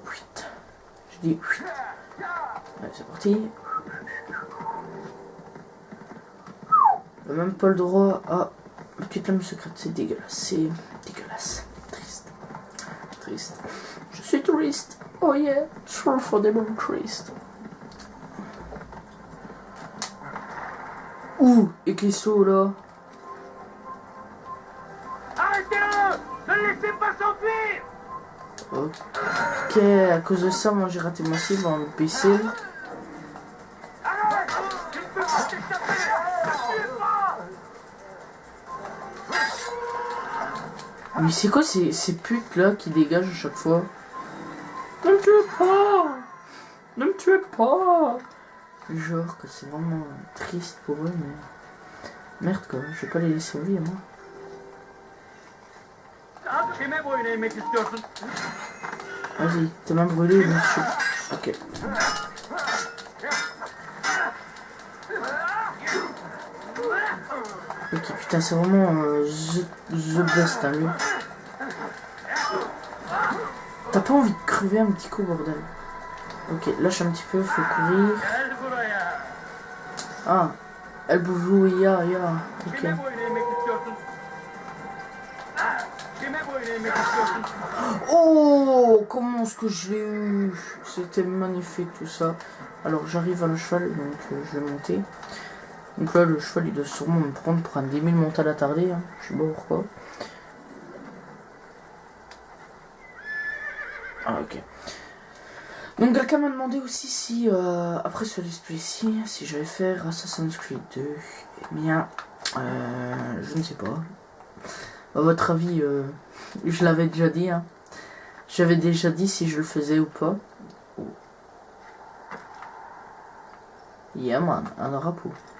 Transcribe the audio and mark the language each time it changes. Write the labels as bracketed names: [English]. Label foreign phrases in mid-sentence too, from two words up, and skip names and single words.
[French] Je dis. Allez, c'est parti. On n'a même pas le droit à la petite lame secrète. C'est dégueulasse. C'est dégueulasse. Triste. Triste. Je suis triste. [English] Oh yeah. True for the moon triste. [French] Ouh, et Clésso là. Arrêtez-le! Ne le laissez pas s'enfuir! Ok, à cause de ça, moi j'ai raté ma cible en PC. Arrête! Tu ne peux pas t'échapper! Ne tue pas! Mais c'est quoi ces putes là qui dégagent à chaque fois? Ne me tuez pas! Ne me tuez pas! Genre que c'est vraiment triste pour eux, mais... Merde quoi, je vais pas les laisser en vie, moi. [Turkish] Kime boyun eğmek istiyorsun? [French] Vas-y, t'es même brûlé, mais je... Ok. Ok, putain, c'est vraiment [English] the best, [French] hein, lui. T'as pas envie de crever un petit coup, bordel. Ok, lâche un petit peu, faut courir. [Turkish] Gel buraya. [French] Ah, elle bouge, ya. Ok. [Turkish] Kime boyun eğmek istiyorsun? Kime boyun eğmek istiyorsun? [French] Oh, comment est-ce que je l'ai eu? C'était magnifique tout ça. Alors j'arrive à le cheval, donc je vais monter. Donc là, le cheval il doit sûrement me prendre pour un débile mental attardé. Hein. Je sais pas pourquoi. Ah, ok. Donc quelqu'un m'a demandé aussi si, après ce [English] let's play- [French] ci, si j'allais faire Assassin's Creed 2. Eh bien, je ne sais pas. À votre avis, je l'avais déjà dit. Hein. J'avais déjà dit si je le faisais ou pas. Oh. [English] Yeah man, [French] un drapeau.